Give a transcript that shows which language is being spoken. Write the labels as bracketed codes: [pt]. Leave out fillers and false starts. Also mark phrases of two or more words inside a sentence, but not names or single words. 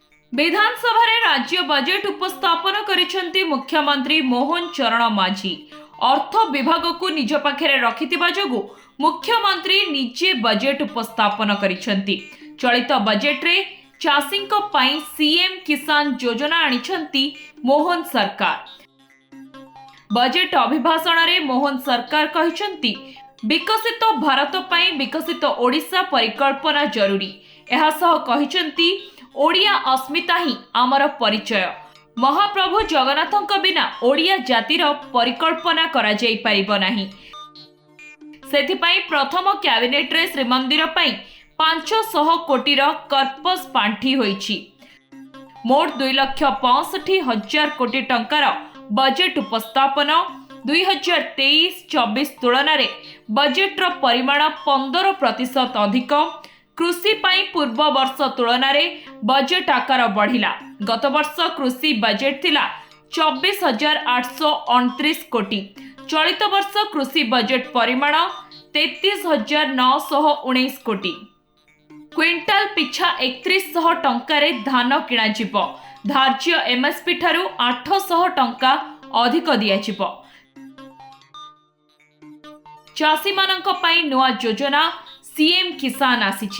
[or] ବିଧାନସଭା ରେ ରାଜ୍ୟ ବଜେଟ ଉପସ୍ଥାପନ କରିଛନ୍ତି ମୁଖ୍ୟମନ୍ତ୍ରୀ ମୋହନ ଚରଣ ମାଝୀ। ଅର୍ଥ ବିଭାଗ କୁ ନିଜ ପାଖରେ ରଖିଥିବା ଯୋଗୁ ମୁଖ୍ୟମନ୍ତ୍ରୀ ନିଜେ ବଜେଟ ଉପସ୍ଥାପନ କରିଛନ୍ତି। ଚଳିତ ବଜେଟ ରେ ଚାଷୀଙ୍କ ପାଇଁ ସିଏମ କିଷାନ ଯୋଜନା ଆଣିଛନ୍ତି ମୋହନ ସରକାର। ବଜେଟ ଅଭିଭାଷଣ ରେ ମୋହନ ସରକାର କହିଛନ୍ତି ବିକଶିତ ଭାରତ ପାଇଁ ବିକଶିତ ଓଡ଼ିଶା ପରିକଳ୍ପନା ଜରୁରୀ। ଏହା ସହ କହିଛନ୍ତି ଓଡ଼ିଆ ଅସ୍ମିତା ହିଁ ଆମର ପରିଚୟ। ମହାପ୍ରଭୁ ଜଗନ୍ନାଥଙ୍କ ବିନା ଓଡ଼ିଆ ଜାତିର ପରିକଳ୍ପନା କରା ଯାଇ ପାରିବ ନାହିଁ। ସେଥିପାଇଁ ପ୍ରଥମ କ୍ୟାବିନେଟ ରେ ଶ୍ରୀମନ୍ଦିର ପାଇଁ 500 କୋଟି କର୍ପସ ପାଣ୍ଠି ହୋଇଛି। ମୋଟ 2,65,000 କୋଟି ଟଙ୍କାର ବଜେଟ ଉପସ୍ଥାପନ। 2023-24 ତୁଳନା ରେ ବଜେଟ ର ପରିମାଣ 15% ଅଧିକ। କୃଷି ପାଇଁ ପୂର୍ବ ବର୍ଷ ତୁଳନା ରେ ବଜେଟ ଆକାର ବଢ଼ିଲା। ଗତ ବର୍ଷ କୃଷି ବଜେଟ ଥିଲା 24,829 କୋଟି। ଚଳିତ ବର୍ଷ କୃଷି ବଜେଟ ପରିମାଣ 33,919 କୋଟି। କ୍ୱିଣ୍ଟାଲ ପିଛା 3100 ଟଙ୍କାରେ ଧାନ କିଣା ଯିବ। ଧାର୍ଯ୍ୟ ଏମଏସପି ଠାରୁ 800 ଟଙ୍କା ଅଧିକ ଦିଆଯିବ। ଚାଷୀମାନଙ୍କ ପାଇଁ ନୂଆ ଯୋଜନା ସିଏମ କିଷାନ ଆସିଛି।